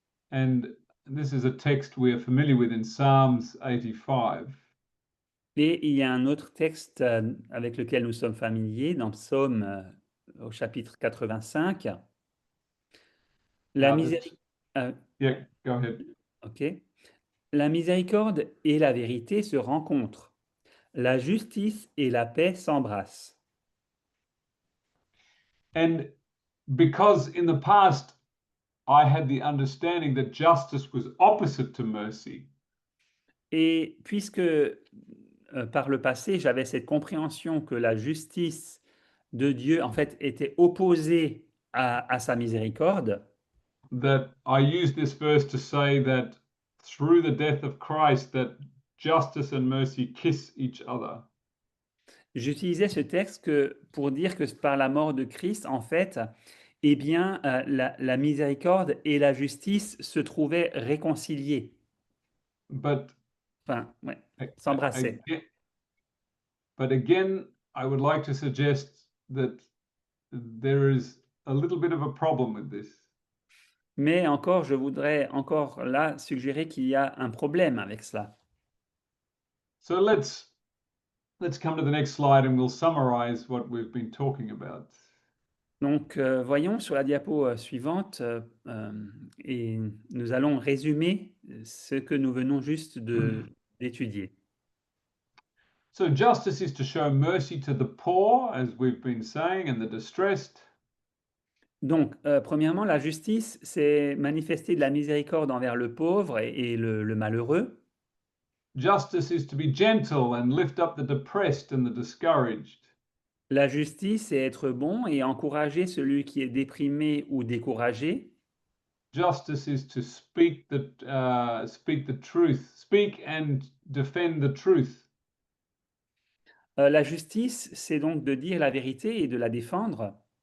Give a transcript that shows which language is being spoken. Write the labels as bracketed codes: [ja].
[en] And this is a text we are familiar with in Psalms 85. [fr] Et il y a un autre texte avec lequel nous sommes familiers dans Psaume au chapitre 85. La miséricorde. [en] Yeah, go ahead. Ok. [fr] La miséricorde et la vérité se rencontrent. La justice et la paix s'embrassent. [en] And because in the past I had the understanding that justice was opposite to mercy, [fr] Et puisque par le passé, j'avais cette compréhension que la justice de Dieu, en fait, était opposée à sa miséricorde, [en] that I use this verse to say that through the death of Christ, that justice and mercy kiss each other. [fr] j'utilisais ce texte pour dire que par la mort de Christ, en fait, eh bien, la miséricorde et la justice se trouvaient réconciliées. [en] But [fr] Enfin, ouais, s'embrassaient. [en] But again, I would like to suggest that there is a little bit of a problem with this. [fr] Mais encore, je voudrais encore là suggérer qu'il y a un problème avec cela. [en] So let's come to the next slide and we'll summarize what we've been talking about. [fr] Donc, voyons sur la diapo suivante, et nous allons résumer ce que nous venons juste d'étudier. [en] So justice is to show mercy to the poor, as we've been saying, and the distressed. [fr] Donc, premièrement, la justice, c'est manifester de la miséricorde envers le pauvre et le malheureux. [en] Justice is to be gentle and lift up the depressed and the discouraged. [fr] La justice, c'est être bon et encourager celui qui est déprimé ou découragé. [en] Justice is to speak the truth, speak and defend the truth. [fr] La justice, c'est donc de dire la vérité et de la défendre.